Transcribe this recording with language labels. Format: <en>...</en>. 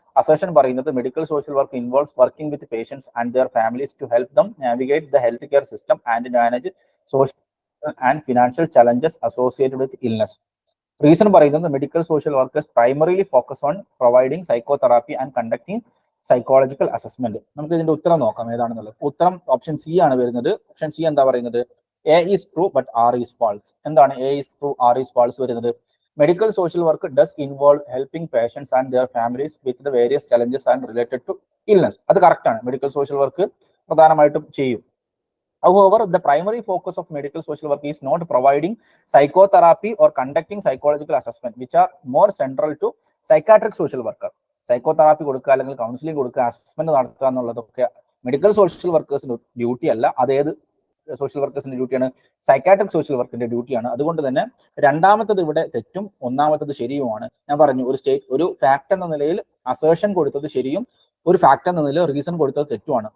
<en>അസേഷൻ</en> <ml>പറയുന്നത്</ml> <en>Medical social work involves working with patients and their families to help them navigate the health care system and manage social and financial challenges associated with illness. Reason</en> <ml>പറയുന്നത്</ml> <en>Medical social workers primarily focus on providing psychotherapy and conducting psychological assessment.</en> <ml>നമുക്ക് ഇതിന്റെ ഉത്തരം നോക്കാം ഏതാണെന്നുള്ളത്. ഉത്തരം option C ആണ് വരുന്നത്. Option C എന്താ പറയുന്നത്?</ml> <en>A is true but R is false.</en> <ml>എന്താണ്</ml> <en>A is true, R is false</en> <ml>വരുന്നത്?</ml> <en>Medical social work does involve helping patients and their families with the various challenges and related to illness.</en> <ml>അത് correct ആണ്. Medical social work പ്രധാനമായിട്ടും ചെയ്യും.</ml> <en>However, the primary focus of medical social work is not providing psychotherapy or conducting psychological assessment, which are more central to psychiatric social worker.</en> <ml>Psychotherapy കൊടുക്കുക അല്ലെങ്കിൽ counselling കൊടുക്കുക, assessment നടത്തുക എന്നുള്ളതൊക്കെ medical social വർക്കേഴ്സിന്റെ duty അല്ല. അതേത് social വർക്കേഴ്സിന്റെ ഡ്യൂട്ടിയാണ്? Psychiatric social വർക്കിന്റെ ഡ്യൂട്ടിയാണ്. അതുകൊണ്ട് തന്നെ രണ്ടാമത്തത് ഇവിടെ തെറ്റും ഒന്നാമത്തത് ശരിയുമാണ്. ഞാൻ പറഞ്ഞു ഒരു ഫാക്ട് എന്ന നിലയിൽ അസേഷൻ കൊടുത്തത് ശരിയും ഒരു ഫാക്ട് എന്ന നിലയിൽ റീസൺ കൊടുത്തത് തെറ്റുമാണ്.</ml>